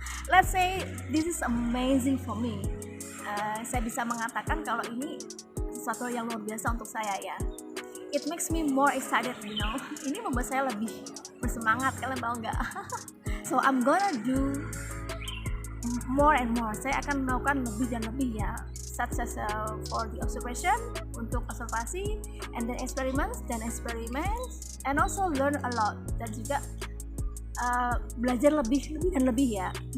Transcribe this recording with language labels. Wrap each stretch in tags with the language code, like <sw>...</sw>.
<en>Let's say this is amazing for me.</en> <id>Saya bisa mengatakan kalau ini sesuatu yang luar biasa untuk saya ya.</id> <en>It makes me more excited, you know.</en> <id>Ini membuat saya lebih bersemangat, kalian tahu nggak?</id> <en>So I'm gonna do more and more.</en> <id>Saya akan melakukan lebih dan lebih ya,</id> <en>such as for the observation,</en> <id>untuk observasi,</id> <en>and then experiments, and also learn a lot,</en> <id>dan juga belajar lebih dan lebih ya.</id>